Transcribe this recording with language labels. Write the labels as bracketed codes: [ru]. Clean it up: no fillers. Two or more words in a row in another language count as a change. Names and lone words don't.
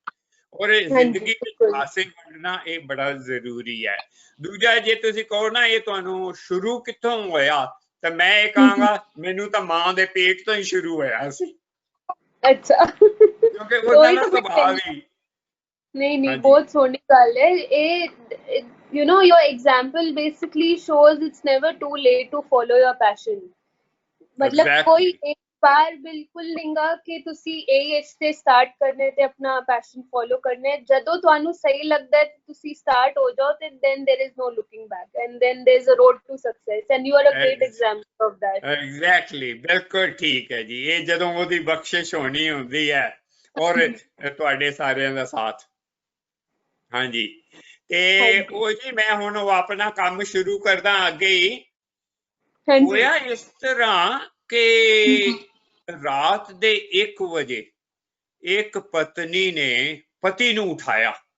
[pa] ਔਰ ਜ਼ਿੰਦਗੀ ਵਿੱਚ ਹਾਸੇ ਵੰਡਣਾ ਇਹ ਬੜਾ ਜ਼ਰੂਰੀ ਹੈ। ਦੂਜਾ, ਜੇ ਤੁਸੀਂ ਕਹੋ ਨਾ ਇਹ ਤੁਹਾਨੂੰ ਸ਼ੁਰੂ ਕਿੱਥੋਂ ਹੋਇਆ, ਤਾਂ ਮੈਂ ਇਹ ਕਹਾਂਗਾ ਮੈਨੂੰ ਤਾਂ ਮਾਂ ਦੇ ਪੇਟ ਤੋਂ ਹੀ ਸ਼ੁਰੂ ਹੋਇਆ ਸੀ। ਅੱਛਾ, ਕਿਉਂਕਿ ਉਹਨਾਂ ਦਾ ਸੁਭਾਅ ਵੀ ਨਹੀਂ ਬਹੁਤ ਸੋਹਣੀ ਗੱਲ ਹੈ ਇਹ। [en] you know your example basically shows it's never too late to follow your passion। [hi] मतलब कोई एक बार बिल्कुल नहींगा कि [pa] ਤੁਸੀਂ ਇਹ ਏਜ ਤੇ ਸਟਾਰਟ ਕਰਨੇ ਤੇ ਆਪਣਾ [en] passion follow [pa] ਕਰਨੇ, ਜਦੋਂ ਤੁਹਾਨੂੰ ਸਹੀ ਲੱਗਦਾ ਹੈ ਤੁਸੀਂ ਸਟਾਰਟ ਹੋ ਜਾਓ, ਤੇ [en] then there is no looking back and then there is a road to success and you are a great example of that। Exactly, [pa] ਬਿਲਕੁਲ ਠੀਕ ਹੈ ਜੀ। ਇਹ ਜਦੋਂ ਉਹਦੀ ਬਖਸ਼ਿਸ਼ ਹੋਣੀ ਹੁੰਦੀ ਹੈ ਔਰ ਤੁਹਾਡੇ ਸਾਰਿਆਂ ਦਾ ਸਾਥ। ਹਾਂਜੀ, ਤੇ ਉਹ ਜੀ ਮੈਂ ਹੁਣ ਉਹ ਆਪਣਾ ਕੰਮ ਸ਼ੁਰੂ ਕਰਦਾ ਅੱਗੇ ਹੀ। ਹੋਇਆ ਇਸ ਤਰ੍ਹਾਂ ਕਿ ਰਾਤ ਦੇ 1 ਵਜੇ ਇੱਕ ਪਤਨੀ ਨੇ ਪਤੀ ਨੂੰ ਉਠਾਇਆ।